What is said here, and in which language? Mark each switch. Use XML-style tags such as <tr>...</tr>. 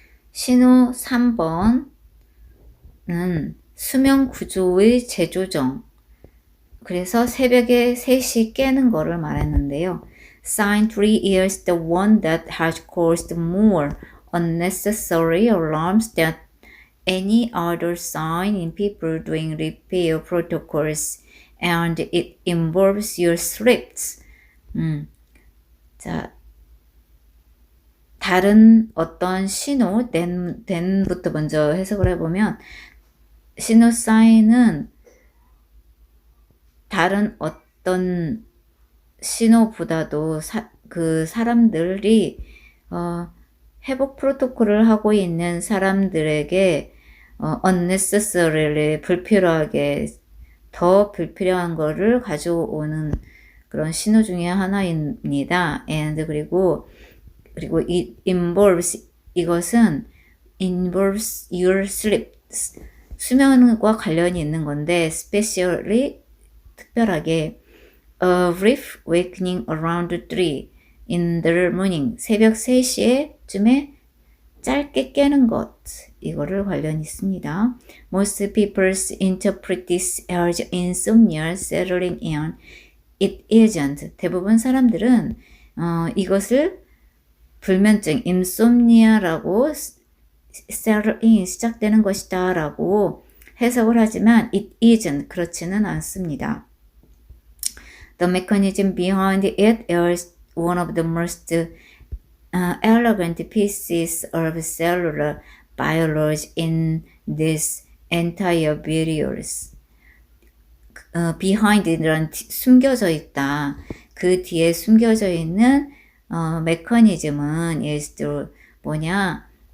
<ko>신호 3번은 수면 구조의 재조정. 그래서 새벽에 3시 깨는 거를 말했는데요.</ko> <en>Sign 3 is the one that has caused more unnecessary alarms than any other sign in people doing repair protocols, and it involves your sleeps.</en> <ko>자, 다른 어떤 신호, then부터 먼저 해석을 해보면, 신호 사인은 다른 어떤 신호보다도 그 사람들이 회복 프로토콜을 하고 있는 사람들에게 unnecessarily 불필요하게 더 불필요한 거를 가져오는 그런 신호 중에 하나입니다. And 그리고</ko> <en>it involves,</en> <ko>이것은 involves your sleep, 수면과 관련이 있는 건데 especially 특별하게</ko> <en>a brief awakening around 3 in the morning,</en> <ko>새벽 3시에 쯤에 짧게 깨는 것, 이거를 관련이 있습니다.</ko> <en>Most people interpret this as insomnia settling in. It isn't.</en> <ko>대부분 사람들은 이것을 불면증, insomnia라고 settle in, 시작되는 것이다 라고 해석을 하지만</ko> <en>it isn't.</en> <ko>그렇지는 않습니다.</ko> <en>The mechanism behind it is one of the most elegant pieces of cellular biology in this entire videos.</en> <ko>behind란 숨겨져 있다. 그 뒤에 숨겨져 있는 메커니즘은 is 뭐냐?</ko>